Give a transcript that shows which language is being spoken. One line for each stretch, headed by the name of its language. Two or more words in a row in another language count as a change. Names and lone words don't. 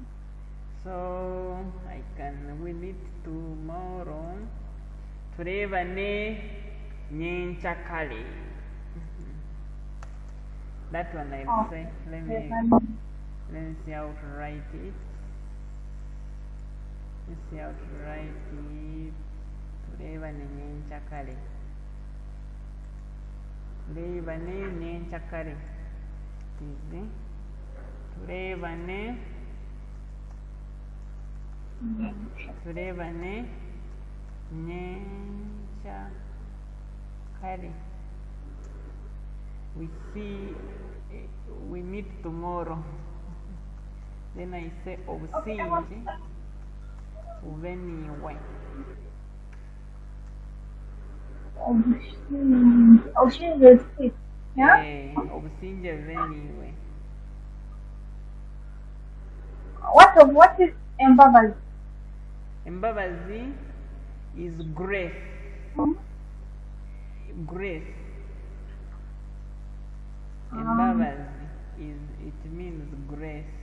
English: So I can win it tomorrow.
Nyankole: Turevane nyenchakale.
English: That one I will say. Let me see how to write it. Let's see how to write it.
Nyankole: Turevane nyenchakale. Turevane nyenchakale. Easy. Turevane. Turevane nyenchakale.
English: We meet tomorrow. Then I say
Nyankole: obusinji uveniwe.
English: Obusinji is it? Yeah?
Nyankole: Obusinji uveniwe.
English: What is embabazi? Embabazi is grace. Grace. Embabazi it means grace.